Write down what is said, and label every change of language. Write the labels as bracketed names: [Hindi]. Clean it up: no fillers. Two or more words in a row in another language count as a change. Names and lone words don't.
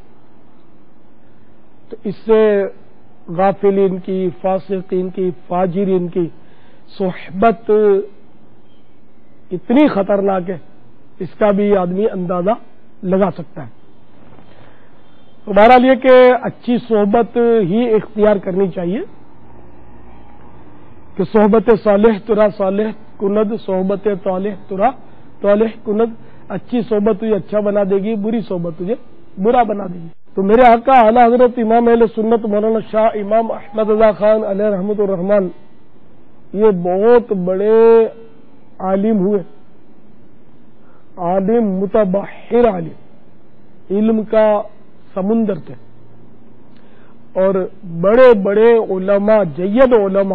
[Urdu] تو اس سے غافلین کی، فاسقین کی، فاجرین کی صحبت اتنی خطرناک ہے، اس کا بھی آدمی اندازہ لگا سکتا ہے۔ تو بہرحال یہ کہ اچھی صحبت ہی اختیار کرنی چاہیے کہ [Persian] صحبت صالح ترا صالح کند، صحبت طالح ترا طالح کند، [Urdu] اچھی صحبت تجھے اچھا بنا دے گی، بری صحبت تجھے برا بنا دے گی۔ تو میرے آقا اعلیٰ حضرت امام اہل سنت مولانا شاہ امام احمد رضا خان علیہ رحمۃ الرحمان یہ بہت بڑے عالم ہوئے، عالم متبحر عالم، علم کا سمندر تھے، اور بڑے بڑے علماء، جید علماء